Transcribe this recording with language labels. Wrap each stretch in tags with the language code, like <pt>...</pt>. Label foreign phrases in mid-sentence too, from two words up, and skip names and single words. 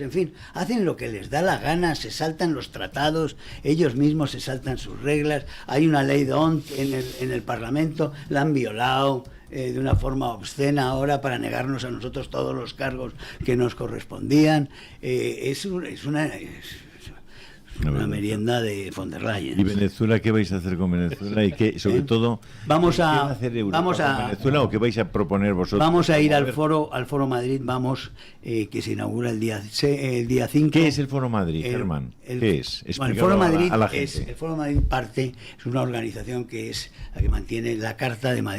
<es>En fin, hacen lo que les da la gana, se saltan los tratados, ellos mismos se saltan sus reglas. Hay una ley DONT en el Parlamento, la han violado de una forma obscena ahora para negarnos a nosotros todos los cargos que nos correspondían. Es una merienda de von der Leyen. ¿Y Venezuela qué vais a hacer con Venezuela? Y qué, sobre todo, vamos a hacer Europa con Venezuela o qué vais a proponer vosotros? Vamos a ir al foro Madrid, que se inaugura el día 5. ¿Qué es el Foro Madrid, Germán? ¿Qué es? Bueno, el Foro Madrid a la gente. El Foro Madrid es una organización que es la que mantiene la Carta de Madrid.</es>